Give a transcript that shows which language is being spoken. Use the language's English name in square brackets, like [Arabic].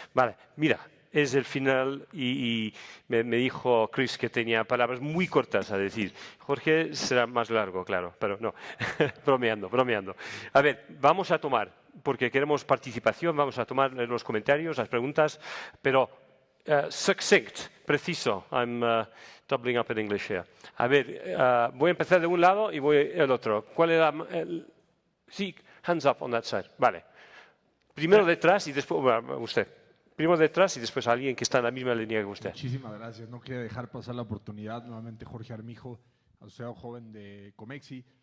[Spanish] Vale, mira, es el final y me dijo Chris que tenía palabras muy cortas a decir. Jorge será más largo, claro, pero no, bromeando. A ver, vamos a tomar, porque queremos participación, vamos a tomar los comentarios, las preguntas, pero succinct, preciso. [English] I'm doubling up in English here. [Spanish] A ver, voy a empezar de un lado y voy al otro. ¿Cuál era sí, [English] hands up on that side. [Spanish] Vale. Primero detrás y después usted. Primero detrás y después alguien que está en la misma línea que usted. Muchísimas gracias. No quería dejar pasar la oportunidad. Nuevamente Jorge Armijo, asociado joven de Comexi.